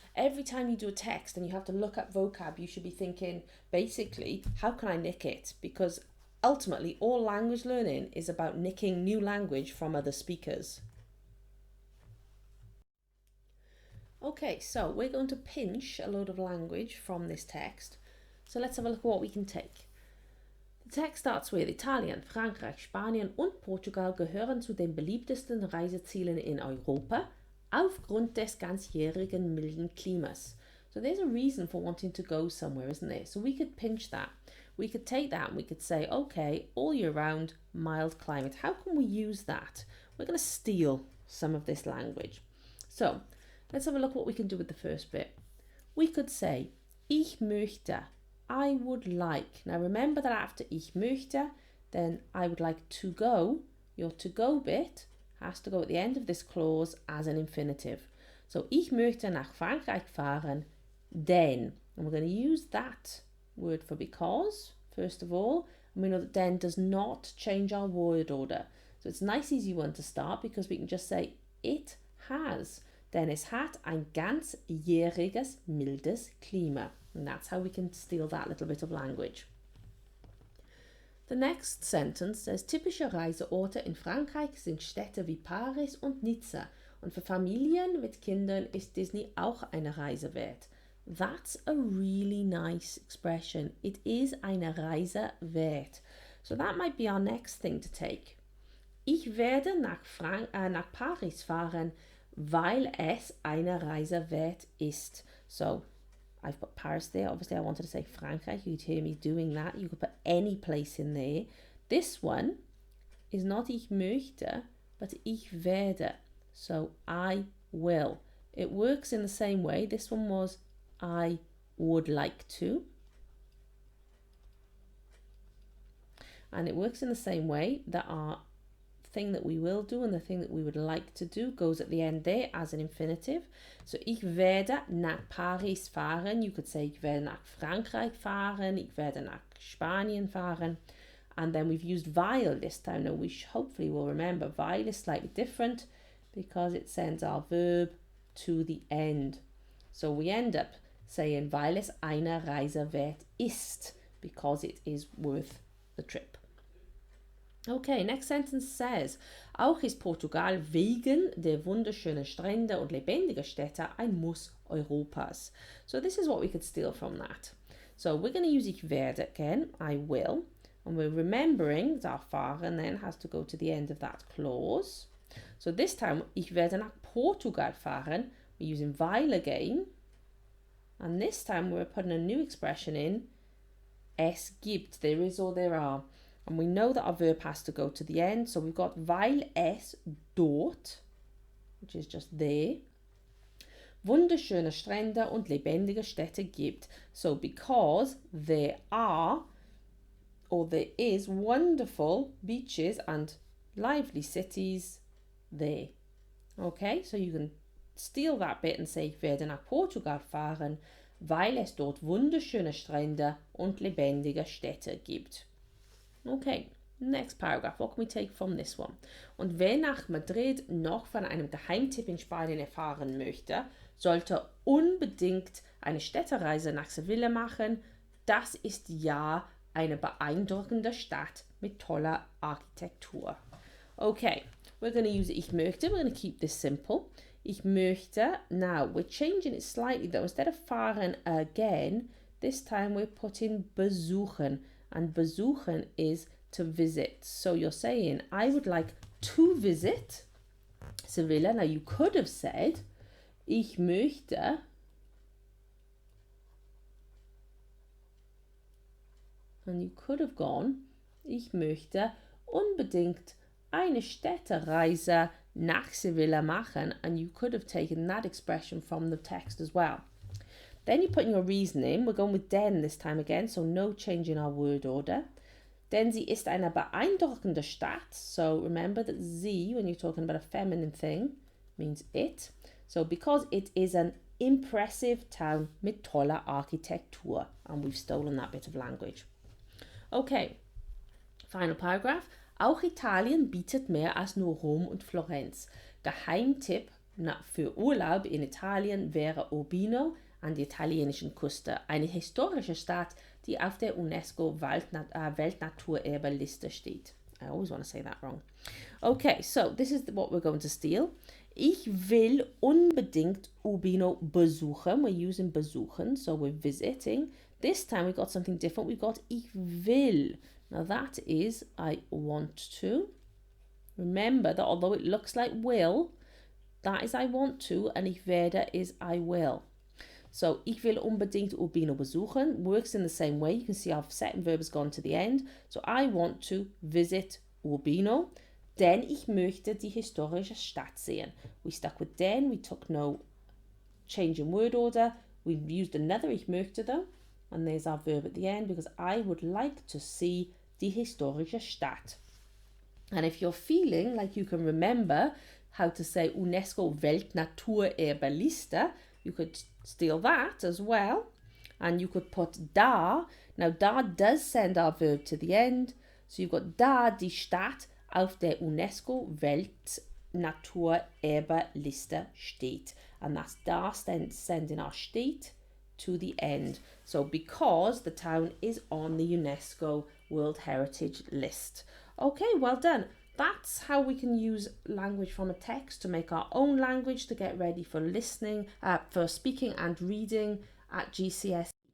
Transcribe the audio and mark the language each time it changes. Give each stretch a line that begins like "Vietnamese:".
English: Every time you do a text and you have to look up vocab, you should be thinking, basically, how can I nick it? Because ultimately, all language learning is about nicking new language from other speakers. Okay, so we're going to pinch a load of language from this text. So let's have a look at what we can take. The text starts with
German: Italien, Frankreich, Spanien und Portugal gehören zu den beliebtesten Reisezielen in Europa aufgrund des ganzjährigen milden Klimas.
English: So there's a reason for wanting to go somewhere, isn't there? So we could pinch that. We could take that and we could say, okay, all year round, mild climate. How can we use that? We're going to steal some of this language. So let's have a look what we can do with the first bit. We could say,
German: ich möchte,
English: I would like. Now remember that after
German: ich möchte,
English: then I would like to go. Your to go bit has to go at the end of this clause as an infinitive. So
German: ich möchte nach Frankreich fahren, denn.
English: And we're going to use that word for because, first of all. And we know that then does not change our word order. So it's a nice easy one to start because we can just say it has.
German: Denn es hat ein ganzjähriges mildes Klima.
English: And that's how we can steal that little bit of language. The next sentence says,
German: typische Reiseorte in Frankreich sind Städte wie Paris und Nizza. Und für Familien mit Kindern ist Disney auch eine Reise wert.
English: That's a really nice expression. It is
German: eine Reise wert.
English: So that might be our next thing to take.
German: Ich werde nach Paris fahren, weil es eine Reise wert ist.
English: So I've put Paris there. Obviously I wanted to say Frankreich. You'd hear me doing that. You could put any place in there. This one is not
German: ich möchte,
English: but
German: ich werde.
English: So I will. It works in the same way. This one was I would like to. And it works in the same way that our thing that we will do and the thing that we would like to do goes at the end there as an infinitive.
German: So ich werde nach Paris fahren.
English: You could say
German: ich werde nach Frankreich fahren. Ich werde nach Spanien fahren.
English: And then we've used weil this time. Now we hopefully will remember weil is slightly different because it sends our verb to the end. So we end up saying
German: weil es eine Reise wert ist,
English: because it is worth the trip. Okay, next sentence says,
German: auch ist Portugal wegen der wunderschönen Strände und lebendiger Städte ein Muss Europas.
English: So this is what we could steal from that. So we're going to use
German: ich werde
English: again, I will, and we're remembering that our fahren then has to go to the end of that clause. So this time,
German: ich werde nach Portugal fahren,
English: we're using weil again, and this time we're putting a new expression in,
German: es gibt,
English: there is or there are. And we know that our verb has to go to the end. So we've got
German: weil es dort,
English: which is just there,
German: wunderschöne Strände und lebendige Städte gibt.
English: So because there are, or there is wonderful beaches and lively cities there. Okay, so you can steal that bit and say,
German: ich werde nach Portugal fahren, weil es dort wunderschöne Strände und lebendige Städte gibt.
English: Okay, next paragraph. What can we take from this one?
German: Und wer nach Madrid noch von einem Geheimtipp in Spanien erfahren möchte, sollte unbedingt eine Städtereise nach Sevilla machen. Das ist ja eine beeindruckende Stadt mit toller Architektur.
English: Okay, we're going to use ich möchte. We're going to keep this simple.
German: Ich möchte.
English: Now, we're changing it slightly though. Instead of fahren again, this time we're putting besuchen. And besuchen is to visit. So you're saying, I would like to visit Sevilla. Now you could have said,
German: ich möchte
English: and you could have gone,
German: ich möchte unbedingt eine Städtereise nach Sevilla machen,
English: and you could have taken that expression from the text as well. Then you put in your reasoning. We're going with denn this time again, so no change in our word order.
German: Denn sie ist eine beeindruckende Stadt.
English: So remember that sie, when you're talking about a feminine thing, means it. So because it is an impressive town
German: mit toller Architektur.
English: And we've stolen that bit of language. Okay, final paragraph.
German: Auch Italien bietet mehr als nur Rom und Florenz. Geheimtipp für Urlaub in Italien wäre Urbino an der italienischen Küste, eine historische Stadt, die auf der UNESCO Weltnaturerbeliste steht.
English: I always want to say that wrong. Okay, so this is what we're going to steal.
German: Ich will unbedingt Urbino besuchen.
English: We're using besuchen, so we're visiting. This time we've got something different. We've got
German: ich will.
English: Now that is I want to. Remember that although it looks like will, that is I want to, and
German: ich werde
English: is I will. So,
German: ich will unbedingt Urbino besuchen
English: works in the same way. You can see our second verb has gone to the end. So, I want to visit Urbino.
German: Denn ich möchte die historische Stadt sehen.
English: We stuck with denn, we took no change in word order. We used another
German: ich möchte
English: though, and there's our verb at the end because I would like to see
German: die historische Stadt.
English: And if you're feeling like you can remember how to say UNESCO Weltnaturerbeliste, you could steal that as well. And you could put da. Now da does send our verb to the end. So you've got
German: da die Stadt auf der UNESCO Weltnaturerbeliste steht.
English: And that's da sending our state to the end. So because the town is on the UNESCO World Heritage List. Okay, well done. That's how we can use language from a text to make our own language to get ready for listening, for speaking and reading at GCSE.